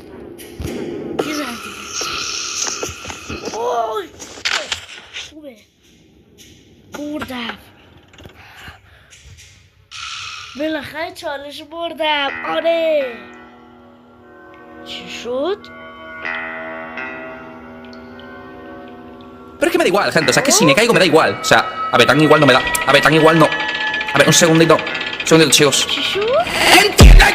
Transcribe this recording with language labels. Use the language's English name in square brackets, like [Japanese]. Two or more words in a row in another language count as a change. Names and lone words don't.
[Persian] اوی خوبه. بردم. بالاخره چالش بردم. آره چی شد؟ [Spanish] Pero es que me da igual, gente. O sea, es que si me caigo me da igual. O sea, a ver, tan igual no me da. A ver, tan igual no. A ver, un segundito. Un segundito, chicos. [Persian] چی شد؟ [Spanish] ¡Gente!